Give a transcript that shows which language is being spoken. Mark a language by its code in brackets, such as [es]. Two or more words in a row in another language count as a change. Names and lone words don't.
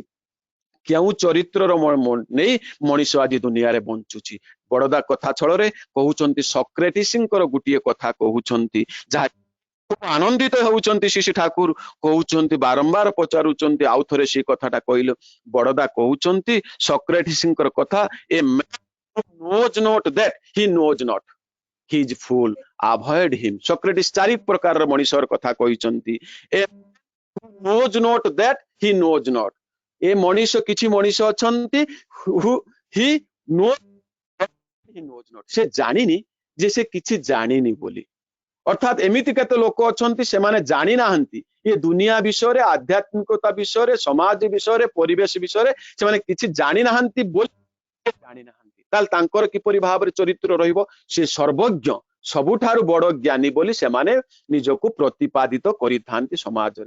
[or] କେଉଁ ଚରିତ୍ରର ନେଇ ମଣିଷ ଆଜି ଦୁନିଆରେ ବଞ୍ଚୁଛି। ବଡଦା କଥା ଛଳରେ କହୁଛନ୍ତି ସକ୍ରେଟିସଙ୍କର ଗୋଟିଏ କଥା କହୁଛନ୍ତି, ଯାହା ଆନନ୍ଦିତ ହେଉଛନ୍ତି। ଶ୍ରୀ ଠାକୁର କହୁଛନ୍ତି, ବାରମ୍ବାର ପଚାରୁଛନ୍ତି ଆଉ ଥରେ ସେ କଥାଟା କହିଲେ। ବଡଦା କହୁଛନ୍ତି ସକ୍ରେଟିସଙ୍କର କଥା, ଏ [en] knows not that he knows not, he is fool, avoid him। [or] ସକ୍ରେଟିସ୍ ଚାରି ପ୍ରକାରର ମଣିଷର କଥା କହିଛନ୍ତି। [en] ଏ knows not that he knows not, [or] ଏ ମଣିଷ କିଛି ମଣିଷ ଅଛନ୍ତି [en] he knows not, [or] ସେ ଜାଣିନି ଯେ ସେ କିଛି ଜାଣିନି ବୋଲି। ଅର୍ଥାତ ଏମିତି କେତେ ଲୋକ ଅଛନ୍ତି ସେମାନେ ଜାଣି ନାହାନ୍ତି ଏ ଦୁନିଆ ବିଷୟରେ, ଆଧ୍ୟାତ୍ମିକତା ବିଷୟରେ, ସମାଜ ବିଷୟରେ, ପରିବେଶ ବିଷୟରେ ସେମାନେ କିଛି ଜାଣି ନାହାନ୍ତି ବୋଲି ଜାଣି ନାହାନ୍ତି। ତାହେଲେ ତାଙ୍କର କିପରି ଭାବରେ ଚରିତ୍ର ରହିବ? ସେ ସର୍ବଜ୍ଞ, ସବୁଠାରୁ ବଡ ଜ୍ଞାନୀ ବୋଲି ସେମାନେ ନିଜକୁ ପ୍ରତିପାଦିତ କରିଥାନ୍ତି ସମାଜରେ।